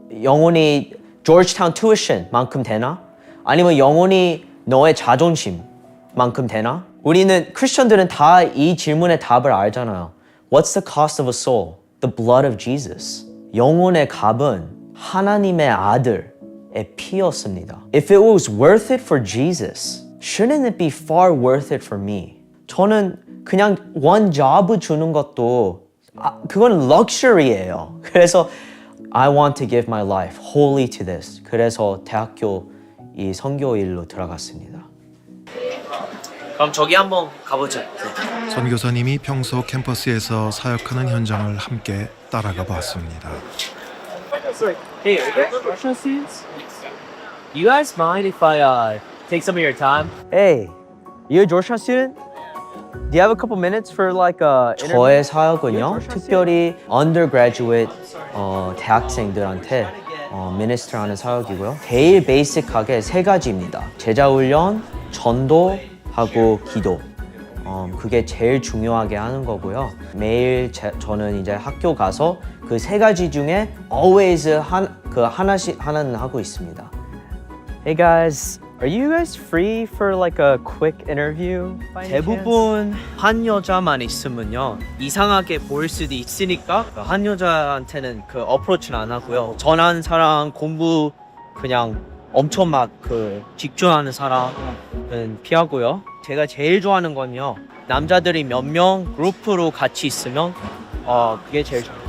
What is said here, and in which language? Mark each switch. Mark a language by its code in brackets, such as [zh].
[ko] 영혼이 조지타운 tuition만큼 되나? 아니면 영혼이 너의 자존심만큼 되나? 우리는 크리스천들은 다 이 질문의 답을 알잖아요. [en] What's the cost of a soul? The blood of Jesus. [ko] 영혼의 값은 하나님의 아들의 피였습니다. [en] If it was worth it for Jesus, shouldn't it be far worth it for me? [ko] 저는 그냥 [en] one job [ko] 주는 것도 그건 럭셔리예요. 그래서 [en] I want to give my life wholly to this. [ko] 그래서 대학교 이 선교 일로 들어갔습니다. 그럼 저기 한번 가보죠. 네. 선교사님이 평소 캠퍼스에서 사역하는 현장을 함께 따라가 봤습니다. [en] Hey, are you guys Russian students? You guys mind if I take some of your time? Hey, you a Georgetown student? Do you have a couple minutes for like a [ko] 저의 사역은요, 특별히 undergraduate 대학생들한테 minister 하는 사역이고요. 제일 베이직하게 세 가지입니다. 제자훈련, 전도하고 기도. 그게 제일 중요하게 하는 거고요. 매일 저는 이제 학교 가서 그 세 가지 중에 always 하나는 하고 있습니다. [en] Hey guys, are you guys free for like a quick interview? [ko] 대부분 한 여자만 있으면요 이상하게 보일 수도 있으니까 한 여자한테는 그 어프로치는 안 하고요. 전한 사람 공부 그냥 엄청 막 집중하는 사람은 피하고요. 제가 제일 좋아하는 건요 남자들이 몇 명 그룹으로 같이 있으면 그게 제일 좋아요.